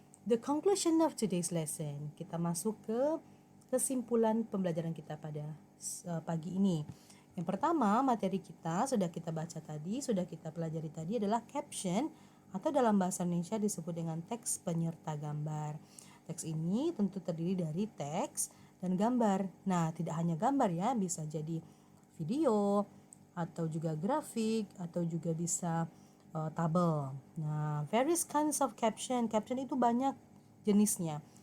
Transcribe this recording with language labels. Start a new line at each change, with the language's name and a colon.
English: The conclusion of today's lesson.
Indonesian: Kita masuk ke kesimpulan pembelajaran kita pada pagi ini. Yang pertama, materi kita sudah kita baca tadi, sudah kita pelajari tadi adalah caption, atau dalam bahasa Indonesia disebut dengan teks penyerta gambar. Teks ini tentu terdiri dari teks dan gambar. Nah, tidak hanya gambar ya, bisa jadi video atau juga grafik atau juga bisa tabel.
English: Nah, various kinds of caption.
Indonesian: Caption itu banyak jenisnya.